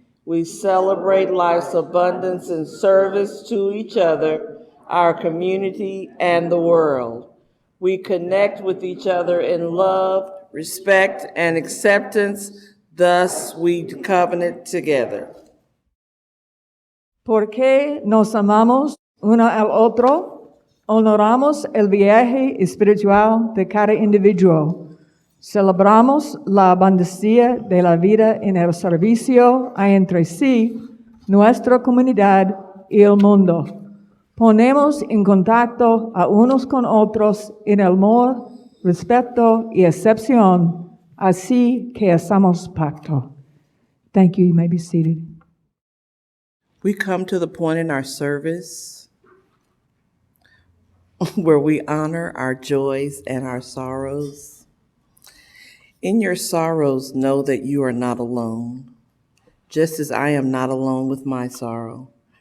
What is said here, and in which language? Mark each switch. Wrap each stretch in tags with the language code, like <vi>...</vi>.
<en>We celebrate life's abundance in service to each other, our community, and the world. We connect with each other in love, respect, and acceptance. Thus, we covenant together.</en> <es>Porque nos amamos uno al otro, honoramos el viaje espiritual de cada individuo. Celebramos la abundancia de la vida en el servicio a entre sí, nuestra comunidad y el mundo. Ponemos en contacto a unos con otros en el amor, respeto y acepción, así que hacemos pacto.</es> <en>Thank you. You may be seated. We come to the point in our service where we honor our joys and our sorrows. In your sorrows, know that you are not alone, just as I am not alone with my sorrow.</en>